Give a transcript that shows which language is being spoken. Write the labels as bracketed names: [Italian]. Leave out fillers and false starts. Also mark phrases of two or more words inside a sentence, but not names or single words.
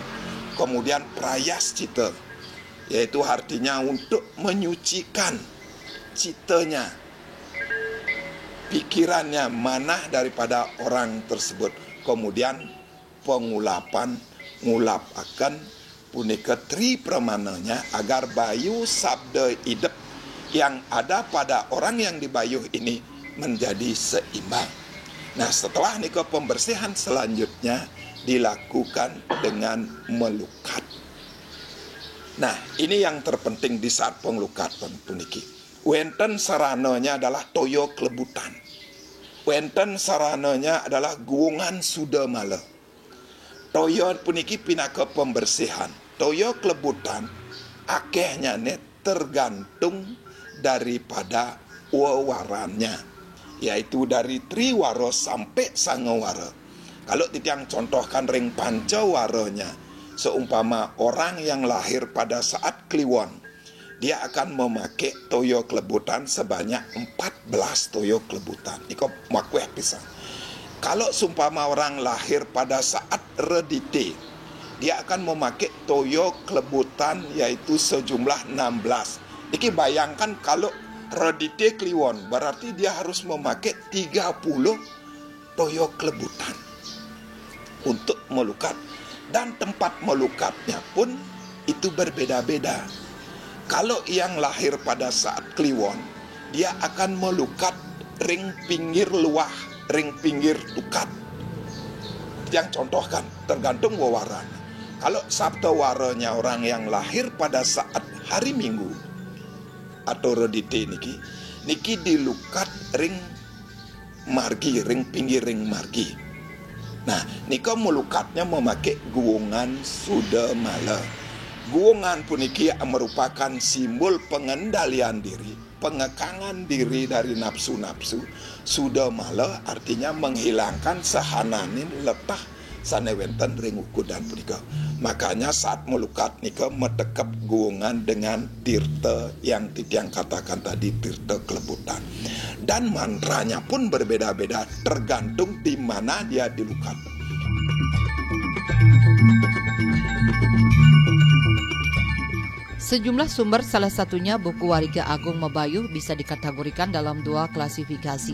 [Indonesian] Kemudian prayaschita, yaitu artinya untuk menyucikan citanya, pikirannya, manah daripada orang tersebut. Kemudian pengulapan, [Balinese] ngulap akan punika tri pramananya [Indonesian] agar bayu sabda idep yang ada pada orang yang dibayuh ini menjadi seimbang. Nah, setelah nika pembersihan selanjutnya dilakukan dengan melukat. Nah, ini yang terpenting di saat pengelukatan puniki. [Balinese] Wenten sarananya [Indonesian] adalah toyo klebutan. [Balinese] Wenten sarananya [Indonesian] adalah guungan sudamala. [Balinese] Toyo puniki pinaka pembersihan. Toyo klebutan akehnya [Indonesian] tergantung daripada wawarannya, yaitu dari triwaro sampai sangawara. Kalau titiang contohkan ring pancawaranya, seumpama orang yang lahir pada saat kliwon, dia akan memakai toyo klebutan sebanyak 14 toyo klebutan. [Balinese] Iko makweh pisang. [Indonesian] Kalau seumpama orang lahir pada saat redite, dia akan memakai toyo klebutan yaitu sejumlah 16. Iki bayangkan kalau redite kliwon, berarti dia harus memakai 30 toyo klebutan untuk melukat. Dan tempat melukatnya pun itu berbeda-beda. Kalau yang lahir pada saat kliwon, dia akan melukat [Balinese] ring pinggir luah, ring pinggir lukat. [Indonesian] Yang contohkan, tergantung wawaran. Kalau sabta waranya orang yang lahir pada saat hari Minggu atau redite [Balinese] niki dilukat ring margi, [Indonesian] ring pinggir ring margi. Nah, nika melukatnya memakai guungan sudamala. Guungan puniki merupakan simbol pengendalian diri, pengekangan diri dari nafsu-nafsu. [Balinese] Sudamala [Indonesian] artinya menghilangkan [Balinese] sahananin letah sanewenten ring ukudan punika. [Indonesian] Makanya saat [Balinese] melukat nika metekap [Indonesian] guungan dengan tirta yang titiang katakan tadi, tirta klebutan. Dan mantranya pun berbeda-beda tergantung di mana dia dilukat. Sejumlah sumber, salah satunya buku Wariga Agung Mabayuh, bisa dikategorikan dalam dua klasifikasi.